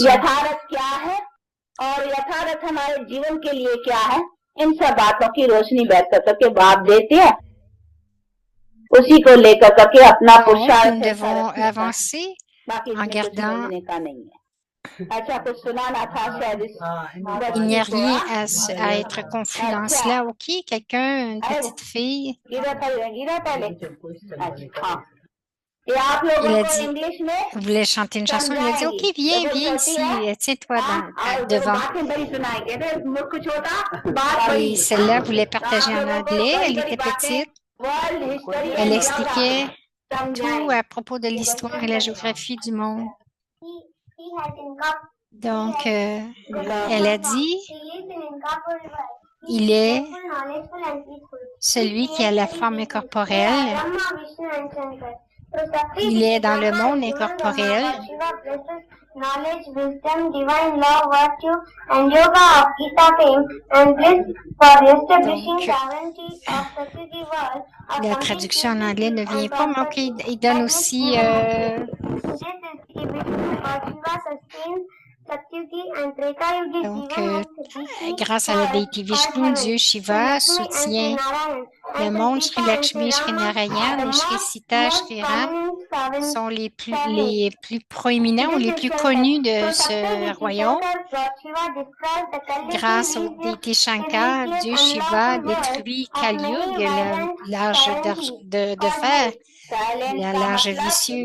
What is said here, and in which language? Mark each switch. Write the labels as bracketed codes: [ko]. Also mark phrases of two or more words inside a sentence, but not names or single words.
[hi] यथार्थ क्या है और यथार्थ हमारे जीवन के लिए क्या है, इन सब बातों की रोशनी बैठ करके बाप देते हैं, उसी को लेकर करके अपना [fr] Donc, [hi] पुरुषार्थ [fr] nous [hi] है, [fr] devons [hi] सारा चीज़ का। [fr] avancer [hi] बाकी [fr] en [hi] इसमें कुछ [fr] gardant, [hi] बोलने का नहीं है। अच्छा, कुछ सुनाना था शायद इस [fr] il n'y a [hi] बच्चे को, [fr] rien [hi] हाँ? [fr] à être confus dans [hi] अच्छा, [fr] cela. OK, quelqu'un, une [hi] अरे, [fr] petite fille, [hi] गिरा पहले अच्छा, हाँ, ये आप [fr] il [hi] लोगों [fr] a [hi] को [fr] dit, [hi] इंग्लिश में [fr] voulait chanter une chanson, il a dit, OK, viens, [hi] देखो [fr] viens [hi] छोटी है, [fr] ici, tiens-toi [hi] हाँ, और देखो [fr] devant. [hi] बातें बड़ी सुनाएंगे, मुल्क छोटा बात बड़ी, [fr] Et celle-là voulait [hi] तो [fr] partager [hi] आप [fr] en [hi] लोगों को [fr] anglais, [hi] बड़ी [fr] elle [hi] बड़ी [fr] était [hi] बातें [fr] petite, [en] world history [fr] elle [en] एंड [fr] expliquait [en] जियोग्राफी [fr] tout [hi] समझाएंगे। [fr] à propos de l'histoire et la géographie du monde. Donc, elle a dit, il est celui qui a la forme incorporelle, il est dans le monde incorporel, [en] knowledge, wisdom, divine love, virtue, and yoga of Gita fame, and bliss for establishing [fr] Donc, [en] sovereignty of Satyugi world. [fr] la traduction en anglais ne vient pas, mais OK, il donne aussi donc, grâce à la déité Vishnu, Dieu Shiva soutient le monde. Shri Lakshmi, Shri Narayan et Shri Sita, Shri Ram sont les plus proéminents ou les plus connus de ce royaume. Grâce au déité Shankar, Dieu Shiva détruit Kali Yuga, l'âge de fer, l'âge vicieux.